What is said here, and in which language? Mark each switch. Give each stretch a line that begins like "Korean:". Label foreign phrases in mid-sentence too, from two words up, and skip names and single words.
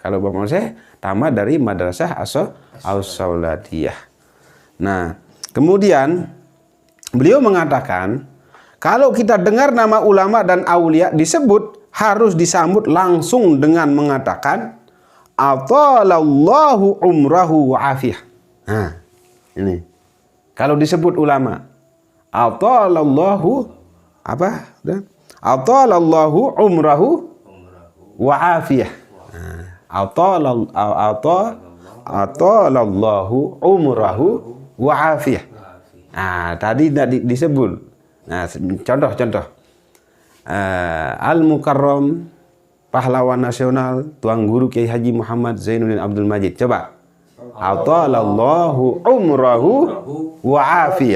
Indonesian: Kalau Bapak Maulana Syekh tamat dari Madrasah As-Sauladiyah. Nah, kemudian beliau mengatakan, kalau kita dengar nama ulama dan aulia disebut, harus disambut langsung dengan mengatakan
Arabic: أطال الله عمره وعافية.
Indonesian: Nah, ini. Kalau disebut ulama, atalallahu apa?
Arabic: أطال الله عمره وعافية. أطال الله عمره وعافية.
Indonesian: Nah, tadi tidak disebut. Nah, contoh. Al-Mukarram, pahlawan nasional, Tuan Guru Kiai Haji Muhammad Zainuddin Abdul Majid. Coba.
Arabic: أطال الله عمره وعافية.